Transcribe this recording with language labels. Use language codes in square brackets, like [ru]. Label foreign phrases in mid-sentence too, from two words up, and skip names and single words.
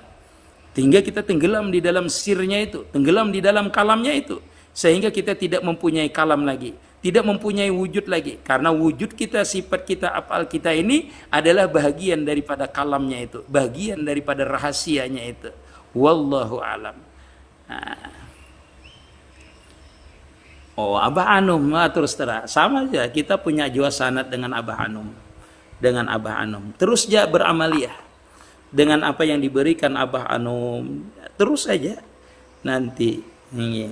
[id] Sehingga kita tenggelam di dalam sirnya itu, tenggelam di dalam kalamnya itu. Sehingga kita tidak mempunyai kalam lagi, tidak mempunyai wujud lagi. Karena wujud kita, sifat kita, afal kita ini adalah bagian daripada kalamnya itu, bagian daripada rahasianya itu. [ar] والله أعلم. [id] Oh, Abah Anum, terus terang. [bjn] Sama aja, kita punya jua sanad dengan Abah Anum. [id] Dengan Abah Anum. Terus dia beramaliyah. Dengan apa yang diberikan Abah Anum. Terus saja. Nanti. Ini.